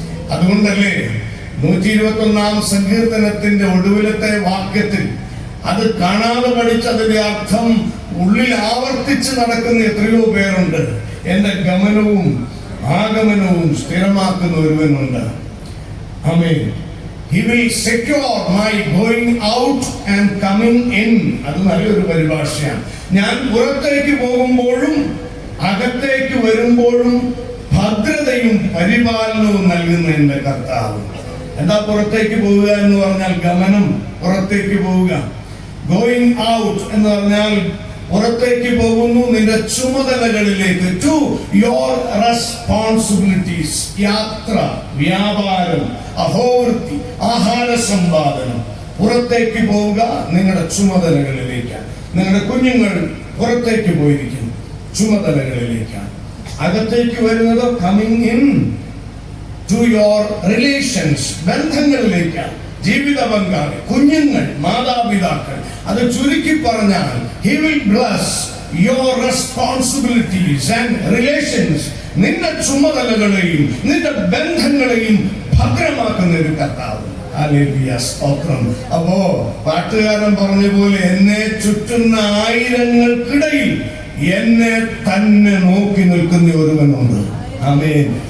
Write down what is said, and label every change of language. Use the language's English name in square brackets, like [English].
[Malayalam] അതുകൊണ്ടല്ലേ 121 സങ്കീർത്തനത്തിന്റെ ഒടുവിലത്തെ വാക്യത്തിൽ അത് കാണാതെ പഠിച്ചതിന്റെ അർത്ഥം ഉള്ളിൽ ആവർത്തിച്ച് നടക്കുന്ന എത്രയോ പേരുണ്ട്. എന്റെ ഗമനവും ആഗമനവും സ്ഥിരമാക്കുന്ന ഒരുവനുണ്ട്. ആമേൻ. [English] He will secure my going out and coming in. [Malayalam] അത് നല്ലൊരു പരിഭാഷയാണ്. ഞാൻ പുറത്തേക്ക് പോകുമ്പോഴും അകത്തേക്ക് വരുമ്പോഴും ഭദ്രതയും പരിപാലനവും നൽകുന്ന എന്റെ കർത്താവ്. എന്താ പുറത്തേക്ക് പോവുക എന്ന് പറഞ്ഞാൽ? ഗമനം, പുറത്തേക്ക് പോവുക. [English] going out [Malayalam] എന്ന് പറഞ്ഞാൽ പുറത്തേക്ക് പോകുന്നു നിന്റെ ചുമതലകളിലേക്ക്. [English] To your responsibilities. [Malayalam] യാത്ര, വ്യാപാരം, അഹോവൃത്തി, ആഹാര സമ്പാദനം. പുറത്തേക്ക് പോവുക നിങ്ങളുടെ ചുമതലകളിലേക്കാണ്. നിങ്ങളുടെ കുഞ്ഞുങ്ങൾ പുറത്തേക്ക് പോയിരിക്കുന്നു, ചുമതലകളിലേക്കാണ്. അകത്തേക്ക് വരുന്നത് [English] coming in to your relations, [Malayalam] ബന്ധങ്ങളിലേക്കാണ്. ജീവിത പങ്കാളി, കുഞ്ഞുങ്ങൾ, മാതാപിതാക്കൾ. അത് ചുരുക്കി പറഞ്ഞാൽ [English] he will bless your responsibilities and relations. [Malayalam] നിന്റെ ചുമതലകളെയും നിന്റെ ബന്ധങ്ങളെയും ഭദ്രമാക്കുന്ന ഒരു കർത്താവ്. ഹല്ലേലൂയ, സ്തോത്രം. അപ്പോ പാട്ടുകാരൻ പറഞ്ഞ പോലെ എന്നെ ചുറ്റുന്ന ആയിരങ്ങൾക്കിടയിൽ എന്നെ തന്നെ നോക്കി നിൽക്കുന്ന ഒരുവനുണ്ട്. ആമേൻ.